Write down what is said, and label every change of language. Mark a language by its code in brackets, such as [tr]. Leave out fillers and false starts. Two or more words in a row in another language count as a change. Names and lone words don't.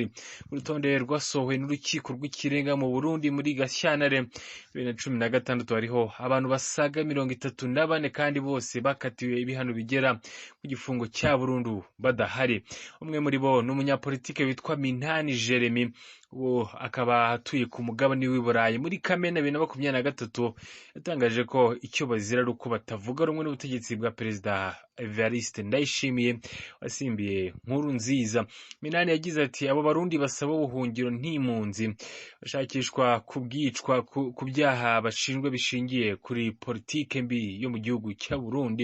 [rw] Urutonde rwasohowe n'urukiko rw'ikirenga mu Burundi muri Gashyantare 2016 hariho abantu basaga 34 kandi bose bakatiwe ibihano bigera ku gifungo cya burundu badahari. Umwe muri bo ni umunyapolitike witwa Minani Jeremy, uwo akaba atuye ku mugabane w'i Burayi. Muri Kamena 2023 yatangaje ko icyo bazira ari uko batavuga rumwe n'ubutegetsi bwa Perezida Evariste Ndayishimiye wasimbiye Nkurunziza. Minani yagize ati abo barundi basaba ubuhungiro n'impunzi bashakishwa kubwicwa ku byaha bashinjwa bishingiye kuri politike mbi yo mu gihugu cya Burundi.